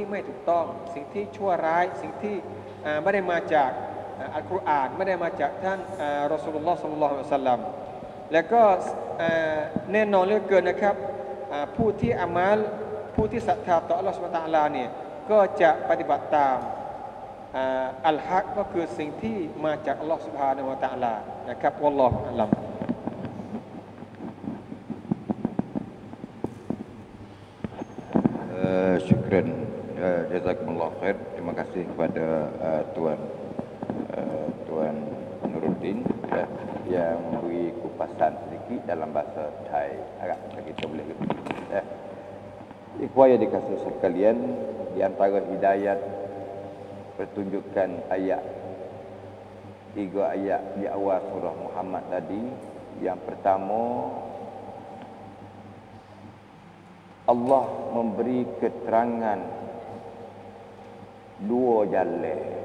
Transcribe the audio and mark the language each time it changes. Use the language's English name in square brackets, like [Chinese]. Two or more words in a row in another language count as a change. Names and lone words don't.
[Thai] ไม่ถูกต้องสิ่งที่ชั่วร้ายสิ่งที่ไม่ได้มาจากอัลกุรอานไม่ได้มาจากท่านรอซูลุลลอฮ์ [Arabic] صلى الله عليه وسلم [Thai] แล้วก็แน่นอนเหลือเกินนะครับผู้ที่อามัลผู้ที่ศรัทธาต่อ [Arabic] الله سبحانه وتعالى [Thai] เนี่ยก็จะปฏิบัติตามอัลฮักก็คือสิ่งที่มาจาก [Arabic] الله سبحانه وتعالى [Thai] นะครับ [Arabic] والله أعلم شكرا، جزاكم الله خير. [Malay] Terima kasih kepada Tuan Nuruddin yang memberi kupasan sedikit dalam bahasa Thai. Agak kita boleh ya. Ikhwan yang dikasihi sekalian, di antara hidayat pertunjukan ayat 3 ayat di awal surah Muhammad tadi, yang pertama Allah memberi keterangan 2 jalan.